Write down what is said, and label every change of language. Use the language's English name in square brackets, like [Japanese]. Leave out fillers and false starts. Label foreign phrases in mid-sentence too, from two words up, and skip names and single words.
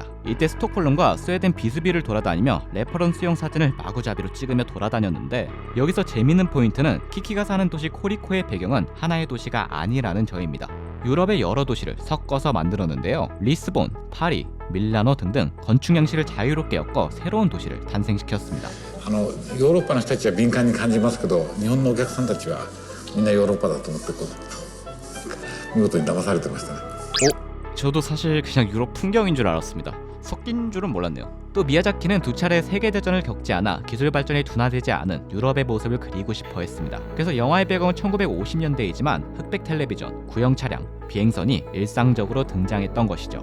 [Korean] 이때 스톡홀름과 스웨덴 비수비를 돌아다니며 레퍼런스용 사진을 마구잡이로 찍으며 돌아다녔는데 여기서 재밌는 포인트는 키키가 사는 도시 코리코의 배경은 하나의 도시가 아니라는 점입니다. 유럽의 여러 도시를 섞어서 만들었는데요. 리스본, 파리, 밀라노 등등 건축 양식을 자유롭게 엮어 새로운 도시를 탄생시켰습니다. [Japanese] ヨーロッパの人たちは敏感に感じますけど日本のお客さんたちはみんなヨーロッパだと思ってこう見事に騙されてましたね。 [Korean] 저도 사실 그냥 유럽 풍경인 줄 알았습니다. 섞인 줄은 몰랐네요. 또 미야자키는 두 차례 세계대전을 겪지 않아 기술 발전이 둔화되지 않은 유럽의 모습을 그리고 싶어 했습니다. 그래서 영화의 배경은 1950년대이지만 흑백 텔레비전, 구형 차량, 비행선이 일상적으로 등장했던 것이죠.